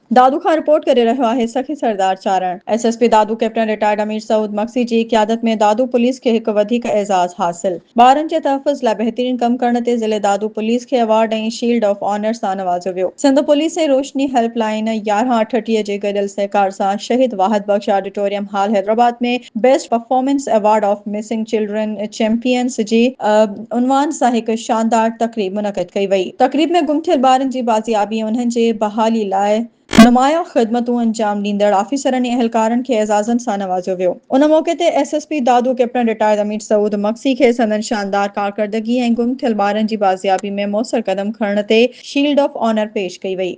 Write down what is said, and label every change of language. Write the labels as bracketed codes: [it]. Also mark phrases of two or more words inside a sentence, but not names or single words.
[sd] दादू खां रिपोर्ट करे रहियो आहे सखी सरदार चारण। एसएसपी दादू कैप्टन रिटायर्ड अमीर सऊद मक्सी जी क़यादत में दादू पुलिस खे हिकु वधीक एज़ाज़ हासिल। ॿारनि जे तहफ़ुज़ लाइ बहितरीन कम करण ते ज़िले दादू पुलिस खे अवार्ड ऐं [en] Shield of Honour [sd] सां नवाज़ियो वियो। सिंध पुलिस ऐं रोशनी हेल्पलाइन 1138 जे गॾियल सहकार सां शहीद वाहिद बख्श ऑडिटोरियम हॉल हैदराबाद में बेस्ट परफॉर्मेंस अवार्ड ऑफ मिसिंग चिल्ड्रन चैंपियंस जी उनवान सां हिकु शानदार तक़रीब मुनक़िद कई वई। तक़रीब में गुम थियल ॿारनि जी बाज़ियाबी ऐं उन्हनि जे बहाली लाइ नुमाया ख़िदमतूं अंजाम ॾींदड़ ऑफिसरनि ऐं अहलकारनि खे एज़ाज़नि सां नवाज़ियो वियो। उन मौके ते एसएसपी दादू कैप्टन रिटायर्ड अमीर सऊद मक्सी खे संदन शानदार कारकर्दगी ऐं गुम थियल ॿारनि जी बाज़ियाबी में मौसर कदम खणण ते [en] Shield of Honour [sd] पेश कई वई।